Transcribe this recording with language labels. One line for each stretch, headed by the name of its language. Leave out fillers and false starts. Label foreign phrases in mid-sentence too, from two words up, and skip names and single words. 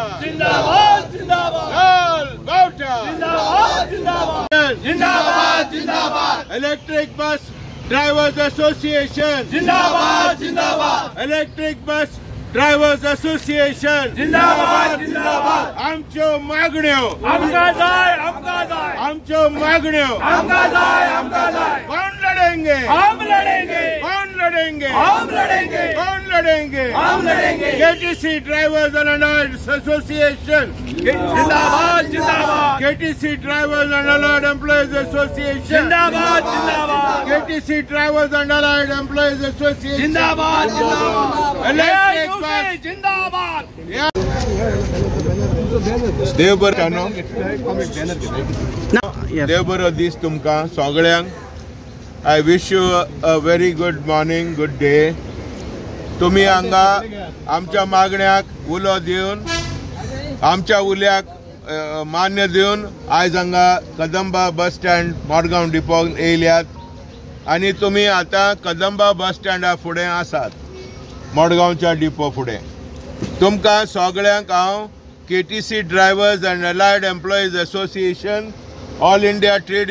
Hindi: जिंदाबाद जिंदाबाद
Konkani: लाल बावटा
Hindi: जिंदाबाद जिंदाबाद जिंदाबाद जिंदाबाद इलेक्ट्रिक बस ड्राइवर्स एसोसिएशन जिंदाबाद जिंदाबाद इलेक्ट्रिक बस ड्राइवर्स एसोसिएशन जिंदाबाद जिंदाबाद
Konkani: आमच्यो मागण्यो आमका जाय आमका जाय आमच्यो मागण्यो आमका जाय
Hindi: कौन लड़ेंगे हम लड़ेंगे कौन लड़ेंगे हम लड़ेंगे कौन लड़ेंगे हम लड़ेंगे केटीसी ड्राइवर्स एंड अलाइड एसोसिएशन जिंदाबाद जिंदाबाद केटीसी ड्राइवर्स एंड अलाइड एम्प्लॉयज एसोसिएशन जिंदाबाद जिंदाबाद केटीसी ड्राइवर्स एंड अलाइड एम्प्लॉयज एसोसिएशन जिंदाबाद जिंदाबाद इलेक्ट्रिक बस जिंदाबाद
Konkani: देव बरो देव बरो दीस तुमकां सगळ्यांक
English: I wish you a very good morning good day
Konkani: तुम्ही हांगा आमच्या मागण्याक उलो दिवन आमच्या उल्याक मान्य दिवन आयज हांगा कदंबा बस स्टँड मडगांव डिपोन येयल्यात आनी तुम्ही आता कदंबा बस स्टँडा फुडें आसात मडगांवच्या डिपो फुडें तुमकां सगळ्यांक हांव केटीसी ड्रायव्हर्स एंड अलायड एम्प्लॉयज एसोसिएशन ऑल इंडिया ट्रेड